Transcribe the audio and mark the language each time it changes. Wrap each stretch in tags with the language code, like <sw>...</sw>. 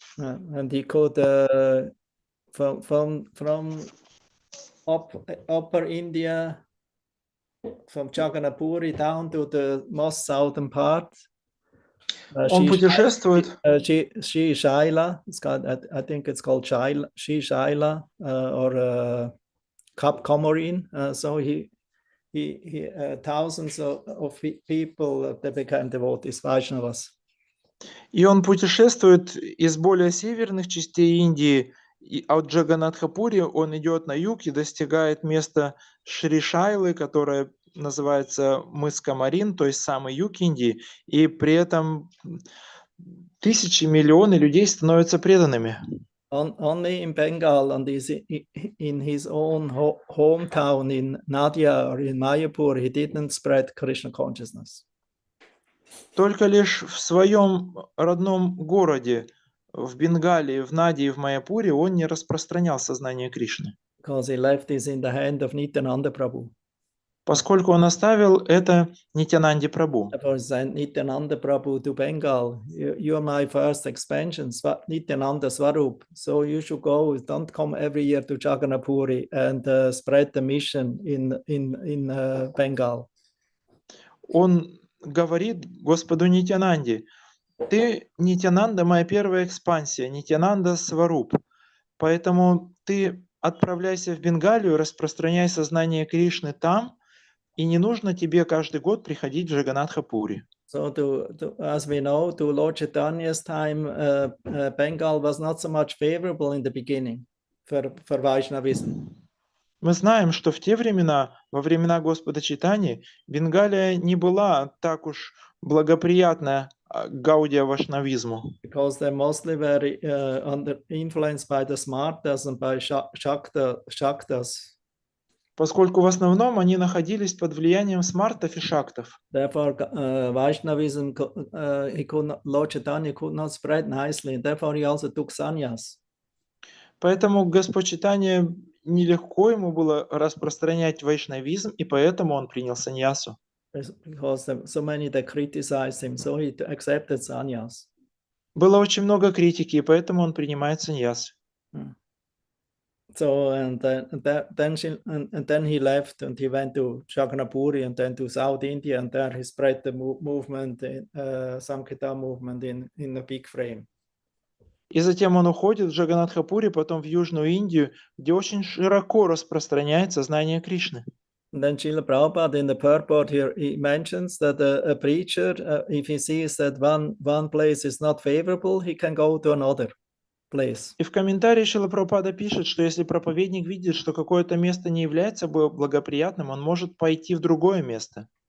<en>And he could from upper India, from Chagannapuri down to the most southern part.</en> <ru>Он путешествует.</ru> <en>Shri Shaila, I think it's called Shri Shaila or Cap Comorin. So he thousands of people that became devotees, Vaishnavas.</en> <ru>И он путешествует из более северных частей Индии, от Джаганатхапури он идет на юг и достигает места Шри Шайлы, которое называется мыс Камарин, то есть самый юг Индии, и при этом тысячи, миллионы людей становятся преданными.</ru> <en>Only in Bengal and in his own hometown in Nadia or in Mayapur, he didn't spread Krishna consciousness.</en> <ru>Только лишь в своем родном городе, в Бенгалии, в Наде и в Майяпуре он не распространял сознание Кришны.</ru> <en>Because he left this in the hand of Nityananda Prabhu.</en> <ru>Поскольку он оставил это Нитянанде Прабhu.</ru> <en>Therefore, sent Nityananda Prabhu to Bengal. You are my first expansion, Nityananda Swarup. So you should go. Don't come every year to Jagannath and spread the mission in Bengal.</en> <ru>Он говорит Господу Нитянанде: ты, Нитянанда, моя первая экспансия, Нитянанда Сваруп. Поэтому ты отправляйся в Бенгалию, распространяй сознание Кришны там, и не нужно тебе каждый год приходить в Джаганатха-пури.</ru> <en>So, as we know, to Lord Chaitanya's time, Bengal was not so much favorable in the beginning for Vaishnavism.</en> <ru>Мы знаем, что в те времена, во времена Господа Чайтаньи, Бенгалия не была так уж благоприятна гаудия вашнавизму.</ru> <en>Because they mostly were influenced by the Smartas and by Shaktas.</en> <ru>Поскольку в основном они находились под влиянием смартов и шактов.</ru> <en>Therefore, Vaishnavism, Lord Chaitanya could not spread nicely. Therefore, he also took sannyas.</en> <ru>Поэтому Господь Чайтанья нелегко ему было распространять вайшнавизм, и поэтому он принял саньясу.</ru> <en>Because so many that criticized him, so he accepted sannyas.</en> <ru>Было очень много критики, и поэтому он принимает саньяс.</ru> <en>So and then he left and he went to Jagannath and then to South India, and there he spread the movement, Sankirtan movement in a big frame.</en> <ru>И затем он уходит в Джаганатха-пури, потом в Южную Индию, где очень широко распространяется знание Кришны.</ru> <en>And then Srila Prabhupada in the purport here, he mentions that a preacher, if he sees that one place is not favorable, he can go to another place.</en> <ru>И в комментарии Шрила Прабхупада пишет, что если проповедник видит, что какое-то место не является благоприятным, он может пойти в другое место.</ru>